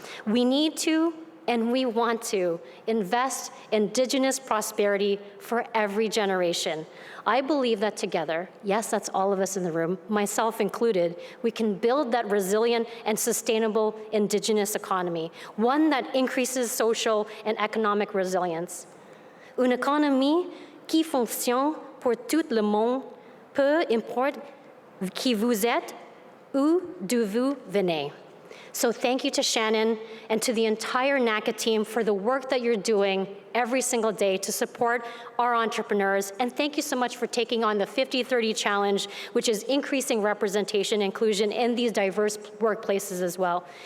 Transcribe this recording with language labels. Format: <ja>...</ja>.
<en>We need to, and we want to, invest in Indigenous prosperity for every generation. I believe that together, yes, that's all of us in the room, myself included, we can build that resilient and sustainable Indigenous economy, one that increases social and economic resilience.</en> <fr>Une économie qui fonctionne pour tout le monde, peu importe qui vous êtes ou d'où vous venez.</fr> <en>So thank you to Shannon and to the entire NACCA team for the work that you're doing every single day to support our entrepreneurs. And thank you so much for taking on the 50-30 challenge, which is increasing representation and inclusion in these diverse workplaces as well.</en>